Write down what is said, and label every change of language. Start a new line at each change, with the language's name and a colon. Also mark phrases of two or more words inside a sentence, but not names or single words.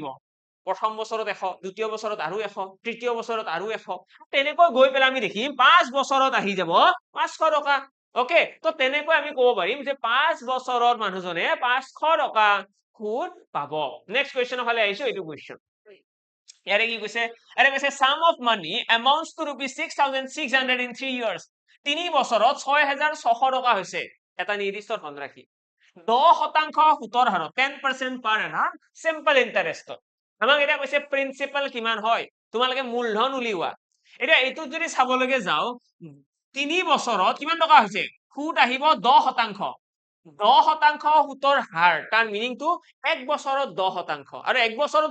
Assamese: প্ৰথম বছৰত 100, দ্বিতীয় বছৰত আৰু 100, তৃতীয় বছৰত আৰু 100, তেনেকৈ গৈ পেলাই আমি দেখিম 5 বছৰত আহি যাব 500 টকা। ওকে, তো তেনেকৈ আমি ক'ব পাৰিম যে 5 বছৰত মানুহজনে 500 টকা সুদ পাব। নেক্সট কোৱেশ্চনৰ ফালে আহিছো। এইটো কোৱেশ্চন ইয়াৰে কি কৈছে, আৰে কৈছে
English: sum of money amounts to rupees 6600 in 3 years।
Assamese: 3 বছৰত 6,600 টকা হৈছে এটা নিৰ্দিষ্ট ধনৰাশি 10% সুতৰ হাৰত 10%
English: per annum simple interest
Assamese: আমাক এটা কৈছে প্ৰিন্সিপাল কিমান হয় তোমালোকে মূলধন উলিওৱা এতিয়া এইটোত যদি চাবলৈকে যাও 3 বছৰত কিমান টকা হৈছে সুত আহিব 10% 10% সুতৰ হাৰ তাৰ মিনিংটো এক বছৰত 10% আৰু এক বছৰত